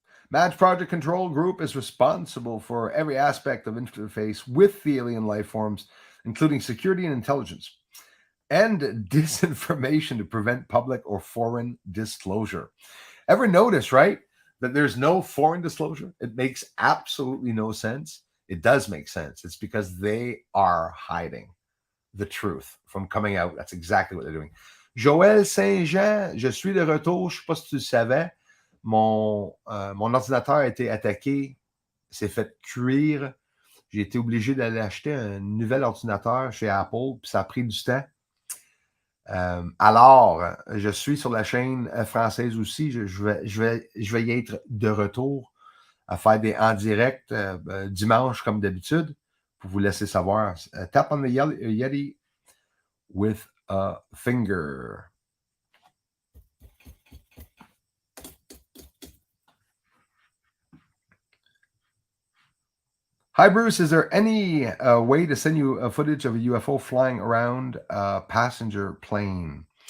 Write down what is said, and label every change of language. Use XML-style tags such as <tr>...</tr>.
<en>Maj Project Control Group is responsible for every aspect of interface with the alien life forms, including security and intelligence, and disinformation to prevent public or foreign disclosure. Ever notice, right, that there's no foreign disclosure? It makes absolutely no sense. It does make sense. It's because they are hiding the truth from coming out. That's exactly what they're doing.</en> <fr>Joël Saint-Jean, je suis de retour. Je ne sais pas si tu le savais. Mon ordinateur a été attaqué, s'est fait cuire. J'ai été obligé d'aller acheter un nouvel ordinateur chez Apple, puis ça a pris du temps. Alors, je suis sur la chaîne française aussi. Je vais y être de retour à faire des en direct dimanche, comme d'habitude, pour vous laisser savoir.</fr> <en>Tap on the Yeti with a finger. Hi, Bruce. Is there any way to send you a footage of a UFO flying around a passenger plane?</en>